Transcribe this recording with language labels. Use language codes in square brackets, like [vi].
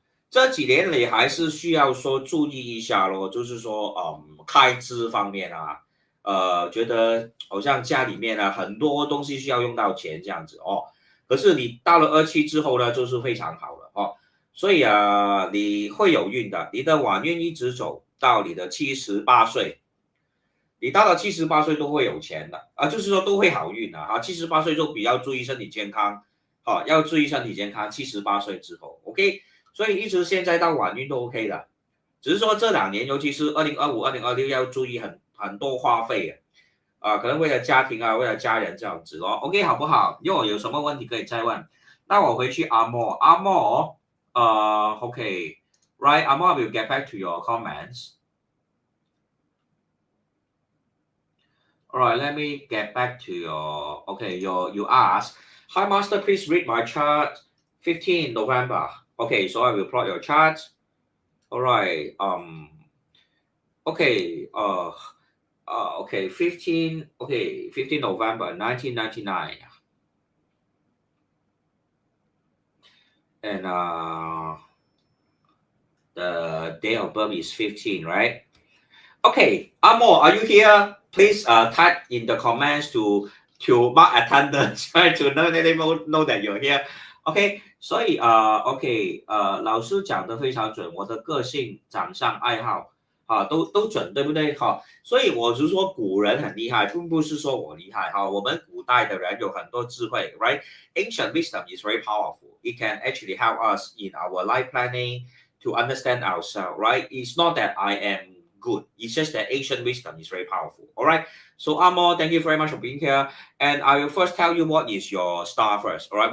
[zh] 这几年你还是需要说注意一下咯，就是说开支方面觉得好像家里面很多东西需要用到钱这样子可是你到了27之后呢，就是非常好了所以你会有运的，你的晚运一直走到你的78岁，你到了78岁都会有钱的就是说都会好运的78岁就比较注意身体健康要注意身体健康。 78岁之后 OK， 所以一直现在到晚运都 OK 的，只是说这2年，尤其是2025、2026要注意很多花费可能为了家庭为了家人这样子OK， 好不好？如果有什么问题可以再问。那我回去阿莫 [en] OK right Amor will get back to your comments. Alright, let me get back to your okay. You ask, hi master, please read my chart. 15 November. Okay, so I will plot your chart. Alright. Okay. Okay. 15. Okay. 15 November 1999. And the day of birth is 15, right? Okay, Amo, are you here? Please type in the comments to mark attendance, right? To let them know that you're here. [zh] OK， 所以OK，老师讲的非常准，我的个性、长相、爱好都准，对不对所以我是说古人很厉害，并不是说我厉害我们古代的人有很多智慧，right? [en] Ancient wisdom is very powerful. It can actually help us in our life planning to understand ourselves, right? It's not that I am good. It's just that ancient wisdom is very powerful. All right. So Amo, thank you very much for being here. And I will first tell you what is your star first. All right.